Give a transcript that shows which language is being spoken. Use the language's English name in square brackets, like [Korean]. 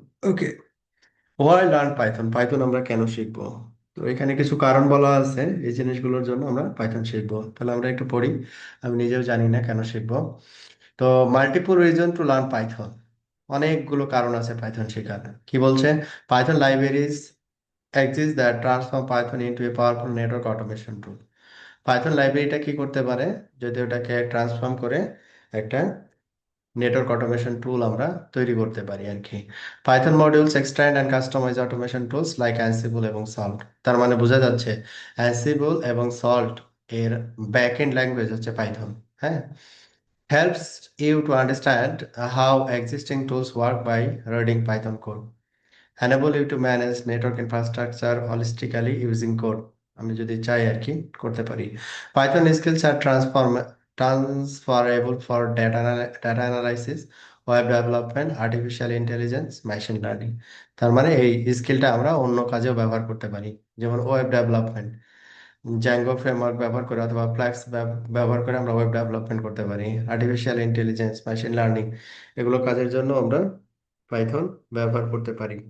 [Bangla] ওকে, Y learn Python, Python আমরা কেন শিখবো? তো এখানে কিছু কারণ বলা আছে এই জিনিসগুলোর জন্য আমরা পাইথন শিখবো। তাহলে আমরা একটু পড়ি, আমি নিজেও জানি না কেন শিখবো। তো multiple reason to learn Python, অনেকগুলো কারণ আছে পাইথন শেখার। কি বলছে? [English] Python libraries exist that transform Python into a powerful network automation tool. [Bangla] Python লাইব্রেরিটা কি করতে পারে, যদি ওটাকে ট্রান্সফর্ম করে একটা নেটওয়ার্ক অটোমেশন টুল আমরা তৈরি করতে পারি আর কি। Python modules extend and customise automation tools like অ্যানসিবল এবং সল্ট। তার মানে বোঝা যাচ্ছে অ্যানসিবল এবং সল্ট এর ব্যাক এন্ড ল্যাঙ্গুয়েজ হচ্ছে পাইথন। [English] হ্যাঁ, helps you to understand how existing tools work by reading Python code. Enable you to manage network infrastructure holistically using code. [Bangla] আমি যদি চাই আর কি করতে পারি। [English] Python skills are transferable for data analysis, web development, artificial intelligence, machine learning. [Bangla] তার মানে এই স্কিলটা আমরা অন্য কাজেও ব্যবহার করতে পারি, যেমন ওয়েব ডেভেলপমেন্ট, জ্যাঙ্গো ফ্রেমওয়ার্ক ব্যবহার করে অথবা ফ্লাক্স ব্যবহার করে আমরা ওয়েব ডেভেলপমেন্ট করতে পারি। আর্টিফিশিয়াল ইন্টেলিজেন্স, মেশিন লার্নিং, এগুলো কাজের জন্য আমরা পাইথন ব্যবহার করতে পারি।